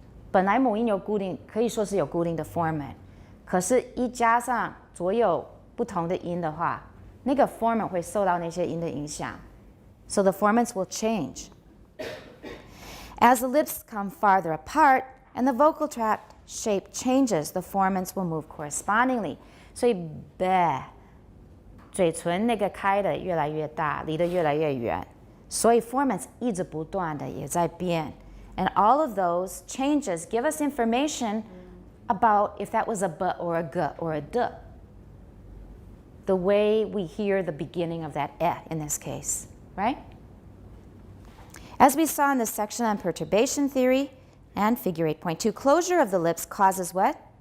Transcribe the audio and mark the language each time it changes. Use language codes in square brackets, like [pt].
[zh] 本来母音有固定，可以说是有固定的 format， 可是一加上所有不同的音的话，那个 format 会受到那些音的影响。 [en] So the formats will change. As the lips come farther apart and the vocal tract shape changes, the formants will move correspondingly. [zh] 所以 be 嘴唇那个开的越来越大，离得越来越远，所以 formants 一直不断的也在变。 [en] And all of those changes give us information about if that was a b or a g or a d. The way we hear the beginning of that e in this case, right? As we saw in the section on perturbation theory and figure 8.2, closure of the lips causes what?